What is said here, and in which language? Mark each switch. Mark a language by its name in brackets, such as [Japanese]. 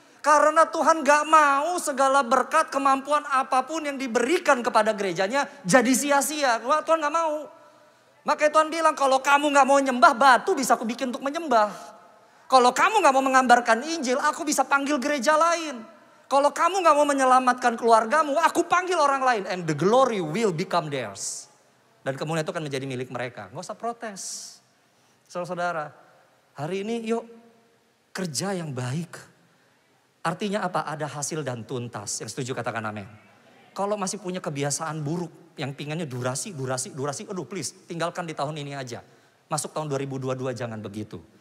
[Indonesian] Karena Tuhan gak mau segala berkat, kemampuan apapun yang diberikan kepada gerejanya jadi sia-sia. Tuhan gak mau. Makanya Tuhan bilang, kalau kamu gak mau nyembah, batu bisa aku bikin untuk menyembah. Kalau kamu gak mau mengambarkan Injil, aku bisa panggil gereja lain. Kalau kamu gak mau menyelamatkan keluargamu, aku panggil orang lain. [English] And the glory will become theirs. [Indonesian] Dan kemudian itu akan menjadi milik mereka. Gak usah protes. Saudara-saudara, hari ini yuk kerja yang baik. Artinya apa? Ada hasil dan tuntas. Yang setuju katakan amin. Kalau masih punya kebiasaan buruk, yang pinginnya durasi. Aduh please, tinggalkan di tahun ini aja. Masuk tahun 2022 jangan begitu.